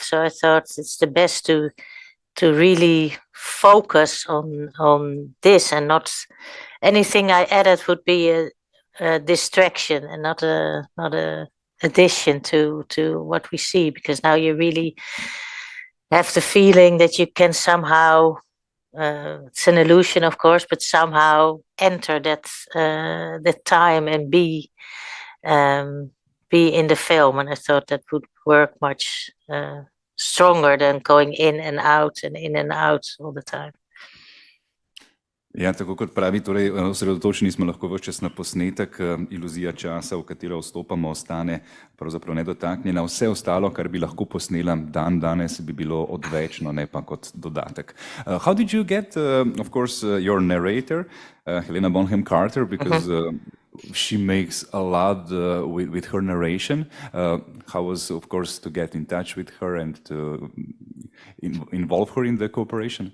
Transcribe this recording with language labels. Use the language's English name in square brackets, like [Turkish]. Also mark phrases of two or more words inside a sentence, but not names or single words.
[English] So I thought it's the best to really focus on this, and not anything I added would be a distraction and not a addition to what we see, because now you really have the feeling that you can somehow, it's an illusion of course, but somehow enter that time and be in the film. And I thought that would work much stronger than going in and out all the time. [Slovenian] Ja, tako kot pravi, torej osredotočeni smo lahko ves čas na posnetek, iluzija časa, v katero vstopamo, ostane pravzaprav nedotaknjena. Vse ostalo, kar bi lahko posnela danes, bi bilo odvečno, ne pa kot dodatek. [English] How did you get, of course, your narrator, Helena Bonham Carter, because she makes a lot with her narration. How was, of course, to get in touch with her and to involve her in the cooperation?